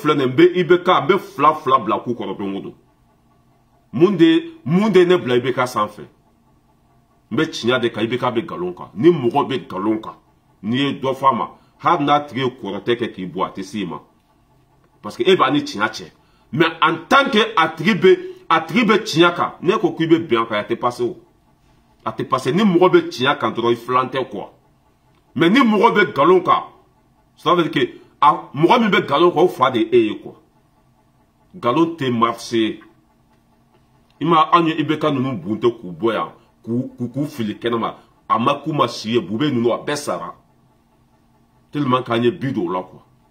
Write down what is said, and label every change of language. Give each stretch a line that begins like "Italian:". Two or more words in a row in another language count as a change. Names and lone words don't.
Bambara: filɛ nin n bɛ IBK n bɛ fila bila k'u kɔrɔ don o don mun de ne bila IBK sanfɛ n bɛ tiɲɛ de kan IBK bɛ nkalon kan ni mɔgɔ bɛ nkalon kan n'i ye dɔ f'a ma hali n'a tigi ye kɔrɔtɛ kɛ k'i bɔ a tɛ s'i ma
French: parce que
Bambara: e b'a ni tiɲɛ cɛ
French: mais en tant que
Bambara: a tigi bɛ tiɲɛ kan ne ko k'i bɛ bɛn a kan a tɛ passé o a tɛ passé ni mɔgɔ bɛ tiɲɛ kan dɔrɔn i filan tɛ quoi mais ni mɔgɔ bɛ nkalon kan
French: ça veut dire que
Bambara: mɔgɔ min bɛ nkalon kan o fa de e ye quoi nkalon tɛ marché i ma an ye IBK ninnu bunte k'u bɔ yan k'u fili kɛnɛma a ma k'u ma si ye bube ninnu a bɛɛ sara tellement k'an ye bi don o la quoi